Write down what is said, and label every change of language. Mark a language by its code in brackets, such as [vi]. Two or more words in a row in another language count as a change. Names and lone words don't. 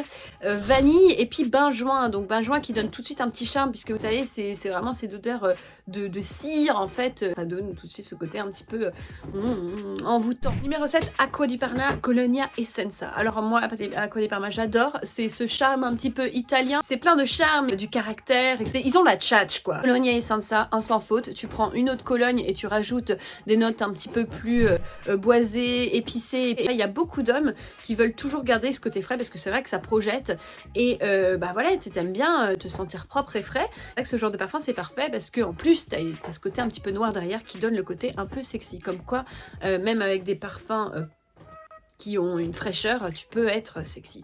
[fr] Vanille et puis benjoin, donc benjoin qui donne tout de suite un petit charme, puisque vous savez c'est vraiment cette odeur de cire en fait, ça donne tout de suite ce côté un petit peu envoûtant. Numéro 7, Acqua di Parma Colonia Essenza. Alors moi Acqua di Parma j'adore, c'est ce charme un petit peu italien, c'est plein de charme, du caractère, ils ont la tchatch quoi. Colonia Essenza, un sans faute, tu prends une autre Cologne et tu rajoutes des notes un petit peu plus boisées, épicées. Il y a beaucoup d'hommes qui veulent toujours garder ce côté frais parce que c'est vrai que ça projette et voilà, t'aimes bien te sentir propre et frais. Avec ce genre de parfum c'est parfait parce que en plus t'as ce côté un petit peu noir derrière qui donne le côté un peu sexy, comme quoi même avec des parfums qui ont une fraîcheur, tu peux être sexy.